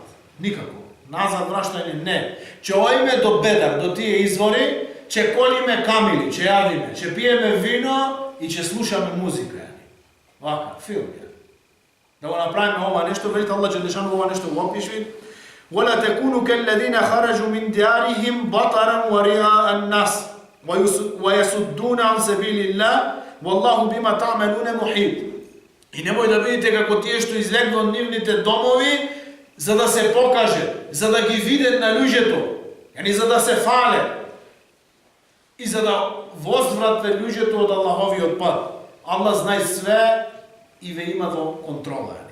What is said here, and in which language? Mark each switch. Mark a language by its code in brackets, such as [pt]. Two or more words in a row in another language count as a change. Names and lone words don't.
[mk] Никако. Назад враќање не. Ќе оиме до Бедар, до тие извори, ќе колиме камили, ќе јадиме, ќе пиеме вино и ќе слушаме музика. Вака, филм е. Да го направиме ова нешто, велите Аллах Џелешану ова нешто го опиши. [ar] وَلَا تَكُونُوا كَالَّذِينَ خَرَجُوا مِنْ دِيَارِهِمْ بَطَرًا وَرِئَاءَ النَّاسِ وَيَصُدُّونَ عَنْ سَبِيلِ اللَّهِ وَاللَّهُ بِمَا تَعْمَلُونَ مُحِيطٌ. [mk] И немој да видите како тие што излегнат од нивните домови за да се покаже, за да ги видат на луѓето, за да се фале и за да возвратат луѓето од Аллаховиот пат. Аллах знае све и ве има во контрола.